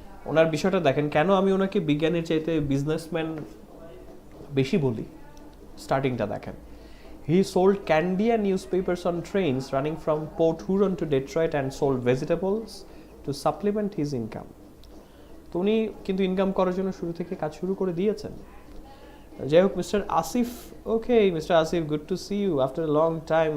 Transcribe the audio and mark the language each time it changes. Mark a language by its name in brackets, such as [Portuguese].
[Bangla] ওনার বিষয়টা দেখেন, কেন আমি ওনাকে বিজ্ঞানীর চাইতে বিজনেসম্যান বেশি বলি, স্টার্টিংটা দেখেন। [English] He sold candy and newspapers on trains running from Port Huron to Detroit and sold vegetables to supplement his income. [Bangla] তো উনি কিন্তু ইনকাম করার জন্য শুরু থেকে কাজ শুরু করে দিয়েছেন। যাই হোক, mister Asif, okay mister Asif, [English] Good to see you after a long time.